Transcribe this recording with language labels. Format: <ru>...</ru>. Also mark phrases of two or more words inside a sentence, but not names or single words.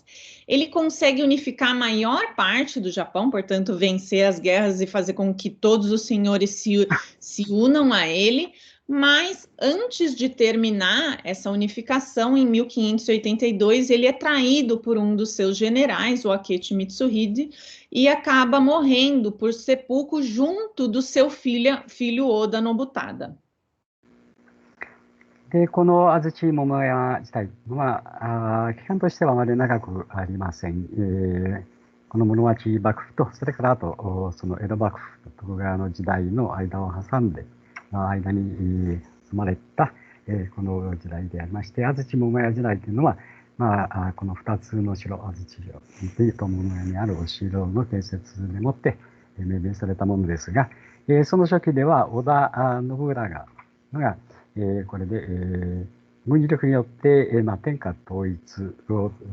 <pt>Ele consegue unificar a maior parte do Japão, portanto, vencer as guerras e fazer com que todos os senhores se unam a ele, mas antes de terminar essa unificação, em 1582, ele é traído por um dos seus generais, o Akechi Mitsuhide, e acaba morrendo por sepulcro junto do seu filho Oda Nobutada.</pt> <ja>で、この安土桃山自体は期間としてはあまり長くありません。この室町幕府とそれからあとその江戸幕府と徳川の時代の間を挟んで間に住まれたこの時代でありまして、安土桃山時代というのはこの2つの城、安土城と桃山にあるお城の建設でもって命名されたものですが、その初期では織田信長がこれで軍事力によって天下統一を</ja>